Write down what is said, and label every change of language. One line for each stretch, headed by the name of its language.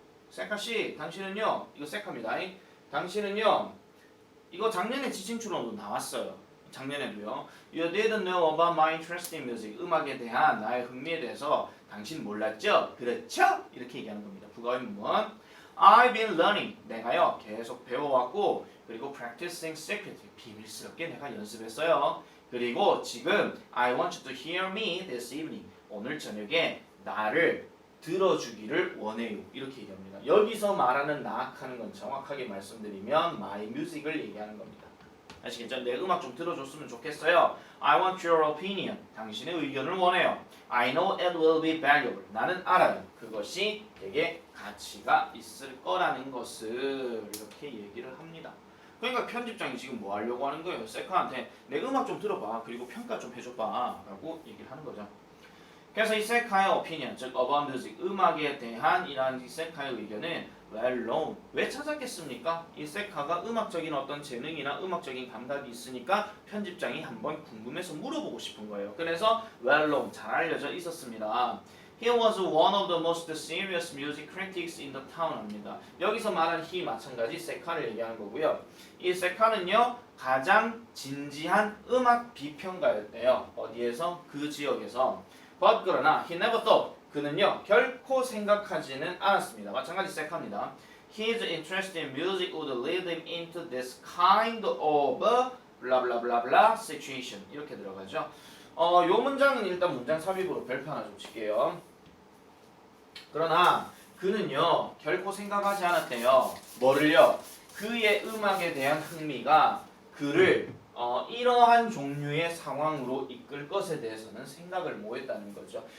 Korean: 세카씨 당신은요 이거 세카입니다. 당신은요 이거 작년에 지칭 추론도 나왔어요. 작년에도요.
English: You didn't know about my interest in music.
Korean: 음악에 대한 나의 흥미에 대해서 당신 몰랐죠? 그렇죠? 이렇게 얘기하는 겁니다.
English: 부가의문문. I've been learning.
Korean: 내가요 계속 배워왔고 그리고
English: practicing secretly.
Korean: 비밀스럽게 내가 연습했어요. 그리고 지금
English: I want you to hear me this evening.
Korean: 오늘 저녁에 나를 들어주기를 원해요. 이렇게 얘기합니다. 여기서 말하는 나하는 건 정확하게 말씀드리면
English: my music
Korean: 을 얘기하는 겁니다. 아시겠죠? 내 음악 좀 들어줬으면 좋겠어요.
English: I want your opinion.
Korean: 당신의 의견을 원해요.
English: I know it will be valuable.
Korean: 나는 알아요. 그것이 되게 가치가 있을 거라는 것을 이렇게 얘기를 합니다. 그러니까 편집장이 지금 뭐 하려고 하는 거예요? 세카한테 내 음악 좀 들어봐. 그리고 평가 좀 해줘봐. 라고 얘기를 하는 거죠. 그래서 이 세카의 opinion, 즉
English: about music,
Korean: 음악에 대한 이러한 세카의 의견은
English: well known.
Korean: 왜 찾았겠습니까? 이 세카가 음악적인 어떤 재능이나 음악적인 감각이 있으니까 편집장이 한번 궁금해서 물어보고 싶은 거예요. 그래서
English: well known,
Korean: 잘 알려져 있었습니다.
English: He was one of the most serious music critics in the town
Korean: 합니다. 여기서 말한 he 마찬가지 세카를 얘기하는 거고요. 이 세카는요 가장 진지한 음악 비평가였대요. 어디에서? 그 지역에서.
English: But
Korean: 그러나
English: he never thought
Korean: 그는요 결코 생각하지는 않았습니다. 마찬가지 세카입니다.
English: his interest in music would lead him into this kind of blah blah blah blah situation.
Korean: 이렇게 들어가죠. 요 문장은 일단 문장 삽입으로 별표 하나 좀 칠게요. 그러나 그는요 결코 생각하지 않았대요. 뭐를요? 그의 음악에 대한 흥미가 그를 이러한 종류의 상황으로 이끌 것에 대해서는 생각을 못했다는 거죠.